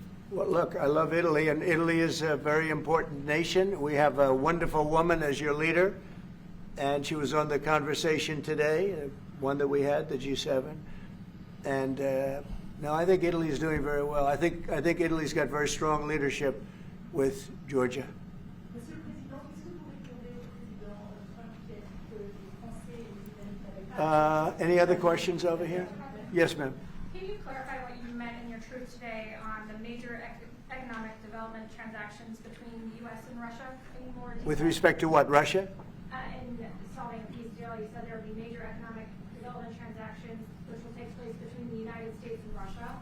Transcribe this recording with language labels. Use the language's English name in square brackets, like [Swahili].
[English] Well, look, I love Italy, and Italy is a very important nation. We have a wonderful woman as your leader, and she was on the conversation today, one that we had, the G7. And no, I think Italy is doing very well. I think Italy's got very strong leadership with Georgia. [French] Monsieur le Président, qu'est-ce que vous répondez au président Trump qui a dit que les Français et les Italiens n'avaient pas... [English] Any other questions over here? Yes, ma'am. Can you clarify what you meant in your truth today on the major economic development transactions between the U.S. and Russia? Any more detail? With respect to what, Russia? In solving a peace deal, you said there would be major economic development transactions which will take place between the United States and Russia.